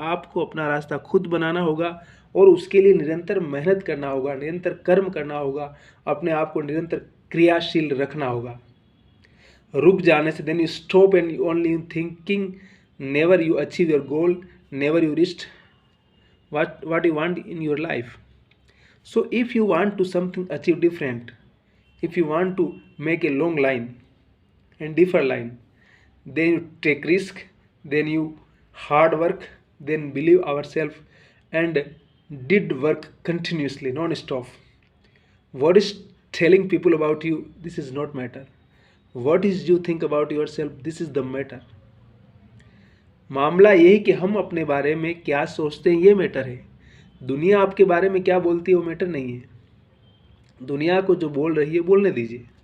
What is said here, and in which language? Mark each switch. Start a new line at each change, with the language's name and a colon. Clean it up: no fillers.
Hindi: आपको अपना रास्ता खुद बनाना होगा और उसके लिए निरंतर मेहनत करना होगा, निरंतर कर्म करना होगा, अपने आप को निरंतर क्रियाशील रखना होगा। रुक जाने से,
English: Then you stop and you only thinking, never you achieve your goal, never you reach what you want in your life. So if you want to something achieve different, if you want to make a long line and differ line, then you take risk, then you hard work, then believe ourselves and did work continuously non-stop. What is telling people about you, this is not matter. What is you think about yourself, this is the matter.
Hindi: मामला यही कि हम अपने बारे में क्या सोचते हैं, ये मैटर है। दुनिया आपके बारे में क्या बोलती है वो मैटर नहीं है। दुनिया को जो बोल रही है बोलने दीजिए।